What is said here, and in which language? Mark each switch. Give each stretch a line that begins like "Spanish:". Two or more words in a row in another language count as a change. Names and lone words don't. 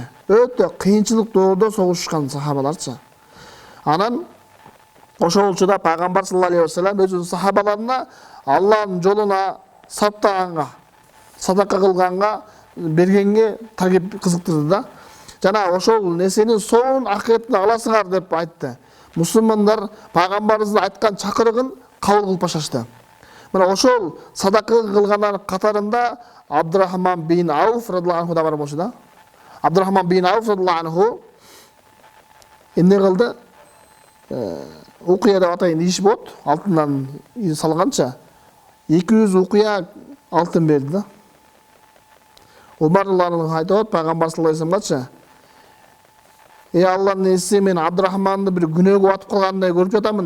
Kyrgyz: Өтө кыйынчылык доордо согушкан сахабаларчы. Анан ошол учурда пайгамбар
Arabic: صلى الله عليه وسلم
Kyrgyz: өзүнүн сахабаларына Алланын жолуна саптаганга, садака кылганга, бергенге таргип кызыктырды да. Жана ошол нерсенин соңун акыйкатында аласыңар деп айтты. Мусулмандар пайгамбарыбыздын айткан чакырыгын кабыл кылып башташты. Мына ошол садака кылгандар катарында Абдурахман бин Ауф
Arabic: رضي الله عنه
Kyrgyz: да бар болчу да. Абдурахман бин Ауф
Arabic: رضي الله عنه
Kyrgyz: эмне кылды? Укуя деп атайын иш болот, алтындан салганча 200 укуя алтын берди да. Умар
Arabic: رضي الله عنه
Kyrgyz: айтат, пайгамбар саллаллаху алейхи вассаламчы: "Эй Алланын элчиси, мен Абдурахманды бир күнөөгө батып калгандай көрүп жатамын.